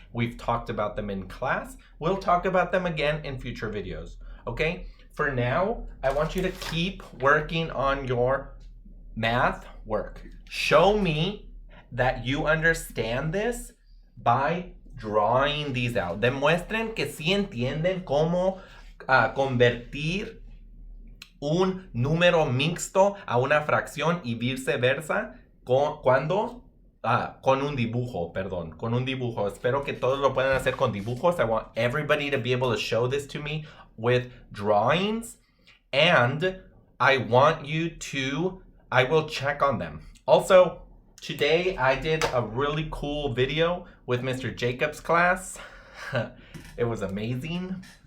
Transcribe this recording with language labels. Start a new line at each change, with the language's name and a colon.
English: We've talked about them in class. We'll talk about them again in future videos. Okay? For now, I want you to keep working on your math work. Show me that you understand this by drawing these out.
Spanish: Demuestren que sí entienden cómo convertir un número mixto a una fracción y viceversa con un dibujo, perdón, con un dibujo. Espero que todos lo puedan hacer con dibujos.
English: I want everybody to be able to show this to me with drawings, and I will check on them. Also, today I did a really cool video with Mr. Jacob's class. It was amazing.